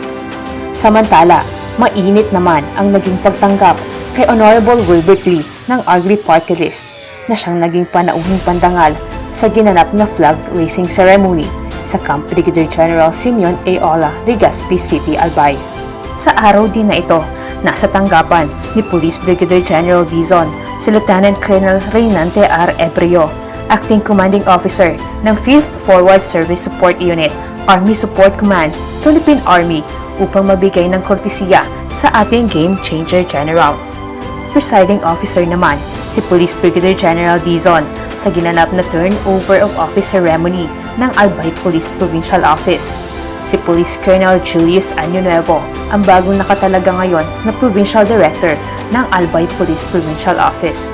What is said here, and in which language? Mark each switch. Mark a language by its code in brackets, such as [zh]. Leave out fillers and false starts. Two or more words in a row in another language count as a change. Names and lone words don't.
[tl] Samantala, mainit naman ang naging pagtanggap kay Honorable Wilbert Lee ng Agri Party List na siyang naging panauhing pandangal sa ginanap na flag raising ceremony sa Camp Brigadier General Simeon A. Ola, Legazpi City, Albay. Sa araw din na ito, nasa tanggapan ni Police Brigadier General Dizon si Lieutenant Colonel Reynante R. [en] Ebrio, Acting Commanding Officer ng 5th Forward Service Support Unit, Army Support Command, [tl] Philippine Army, upang mabigay ng kortesiya sa ating Game Changer General. [en] Presiding Officer [tl] naman si Police Brigadier General Dizon sa ginanap na [en] turnover of office ceremony [tl] ng Albay Police Provincial Office. Si Police Colonel Julius Año Nuevo ang bagong nakatalaga ngayon na [en] Provincial Director [tl] ng Albay Police Provincial Office.